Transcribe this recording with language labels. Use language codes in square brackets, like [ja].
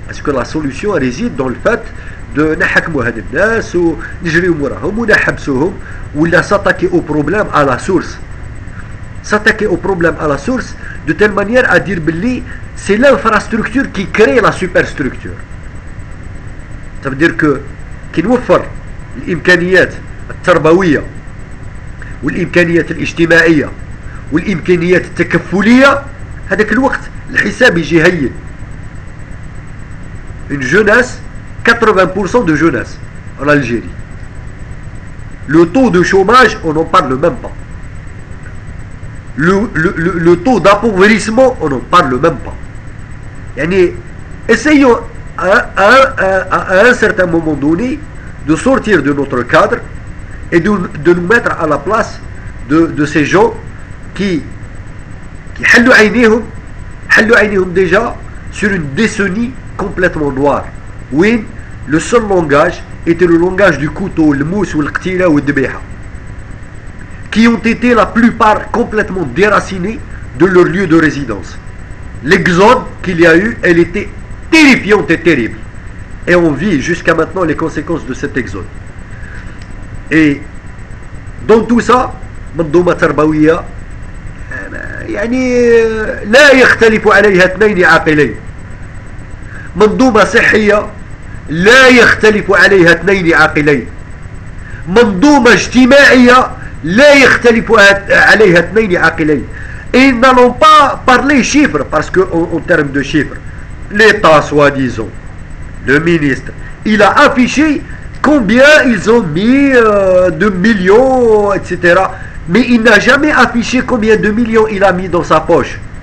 [fr] Est-ce que la solution réside dans le fait de [ar] نحكموا هاد الناس ونجريو موراهم ونحبسوهم, [fr] ولا s'attaquer au problème à la source? S'attaquer au problème à la source de telle manière à dire que c'est l'infrastructure qui crée la superstructure. Ça veut dire que [ar] كي نوفر الإمكانيات التربوية والإمكانيات الاجتماعية والإمكانيات التكفلية, هذاك الوقت الحساب يجي هين. [fr] Une jeunesse, 80% de jeunesse en Algérie. Le taux de chômage, on n'en parle même pas. Le taux d'appauvrissement, on n'en parle même pas. Yani, essayons à un certain moment donné de sortir de notre cadre et de nous mettre à la place de ces gens qui [ar] حلوا عينيهم [fr] déjà sur une décennie complètement noire. Oui, le seul langage était le langage du couteau, le mousse ou le qtila ou le dbiha, qui ont été la plupart complètement déracinés de leur lieu de résidence. L'exode qu'il y a eu, elle était terrifiante et terrible. Et on vit jusqu'à maintenant les conséquences de cet exode. Et dans tout ça, [ar] منظومة تربوية يعني لا يختلف عليها اثنين عاقلين. منظومة صحية لا يختلف عليها اثنين عاقلين. منظومة اجتماعية لا يختلف عليها اثنين عاقلين. [fr] Et ils n'allons pas parler chiffres, parce qu'en termes de chiffres, l'État, soi-disant, le ministre, il a affiché combien ils ont mis de millions, etc. Mais il n'a jamais affiché combien de millions il a mis dans sa poche.